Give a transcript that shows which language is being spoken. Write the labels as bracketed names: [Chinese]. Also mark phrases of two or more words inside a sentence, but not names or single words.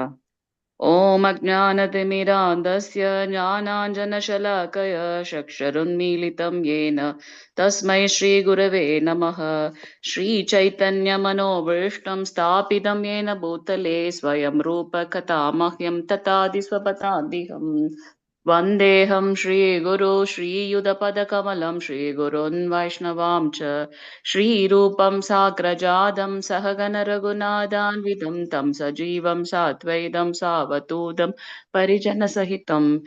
[Sanskrit] ओम् अज्ञानतिमिरान्धस्य ज्ञानाञ्जनशलाकया चक्षुरुन्मीलितं येन तस्मै श्री गुरवे नमः. श्री चैतन्य मनोऽभीष्टं स्थापितं येन भूतले स्वयं रूप कदा मह्यं ददाति स्वपदान्तिकम्. वन्देऽहं श्रीगुरु श्रीयुतपदकमलं श्रीगुरुन् वैष्णवां च श्रीरूपं साग्रजातं सहगणरघुनाथान्वितं तं सजीवं साद्वैतं सावधूतं परिजनसहितं